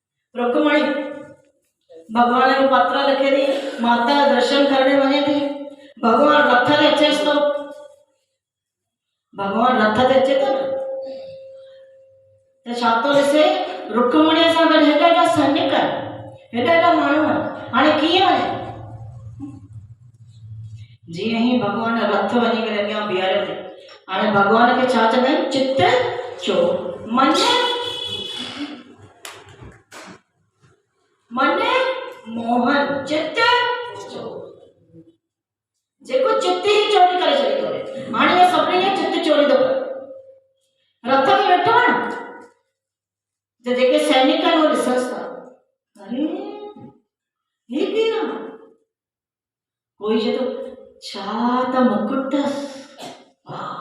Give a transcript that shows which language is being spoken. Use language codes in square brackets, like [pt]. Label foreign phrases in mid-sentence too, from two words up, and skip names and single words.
[sd] रुक्मणी भगवान जो पत्र लिखे थी, माता दर्शन करने वञे थी, भगवान रथ ते अचेसि थो, भगवान रथ ते अचे थो न त छा थो ॾिसे, रुक्मणीअ सां गॾु हेॾा हेॾा सैनिक आहिनि, हेॾा हेॾा माण्हू आहिनि, हाणे कीअं वञे? जीअं ई भगवान रथ वञी करे अॻियां बीहारियो थी, हाणे भगवान खे छा चवंदा आहिनि? चित चोर मने मने मोहन चित चोर, जेको चित ही चोरी करे छॾींदो आहे। हाणे इहे सभिनी जो चित चोरी थो करे, रथ में वेठो आहे न, त जेके सैनिक आहिनि उहे ॾिसंसि था, अरे हे केरु आहे? कोई चए थो छा त मुकुट अथसि, वाह।